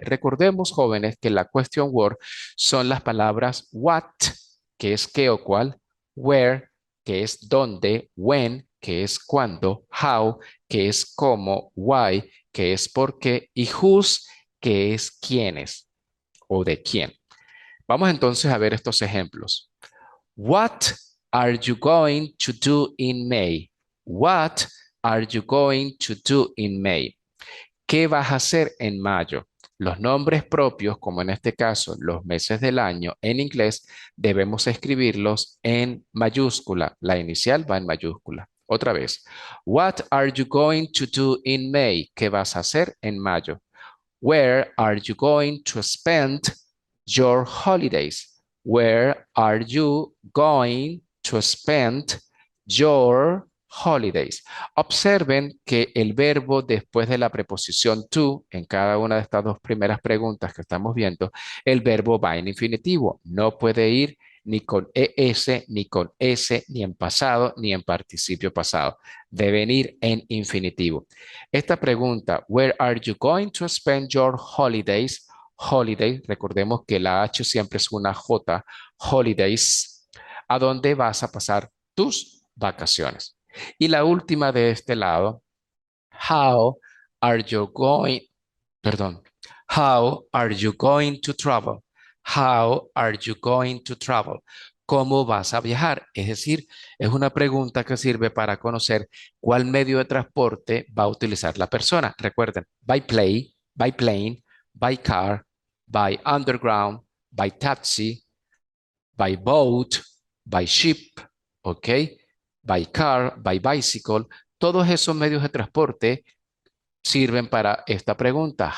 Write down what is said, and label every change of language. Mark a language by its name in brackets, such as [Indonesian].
[Spanish] Recordemos, jóvenes, que la question word son las palabras what, que es qué o cuál, where, que es dónde, when, que es cuándo, how, que es cómo, why, que es por qué, y whose, que es quiénes o de quién. Vamos entonces a ver estos ejemplos. [English] What are you going to do in May? What are you going to do in May? [Spanish] ¿Qué vas a hacer en mayo? Los nombres propios, como en este caso los meses del año en inglés, debemos escribirlos en mayúscula. La inicial va en mayúscula. Otra vez. [English] What are you going to do in May? [Spanish] ¿Qué vas a hacer en mayo? [English] Where are you going to spend your holidays? Where are you going to spend your holidays? [Spanish] Observen que el verbo después de la preposición to, en cada una de estas dos primeras preguntas que estamos viendo, el verbo va en infinitivo. No puede ir ni con ES, ni con S, ni en pasado, ni en participio pasado. Deben ir en infinitivo. Esta pregunta, [English] where are you going to spend your holidays? [Spanish] Holiday, recordemos que la H siempre es una J, holidays, ¿a dónde vas a pasar tus vacaciones? Y la última de este lado, [English] how are you going, [Spanish] perdón, [English] how are you going to travel? How are you going to travel? [Spanish] ¿Cómo vas a viajar? Es decir, es una pregunta que sirve para conocer cuál medio de transporte va a utilizar la persona. Recuerden, [English] by plane, by car, by underground, by taxi, by boat, by ship, ¿ok? By car, by bicycle. [Spanish] Todos esos medios de transporte sirven para esta pregunta.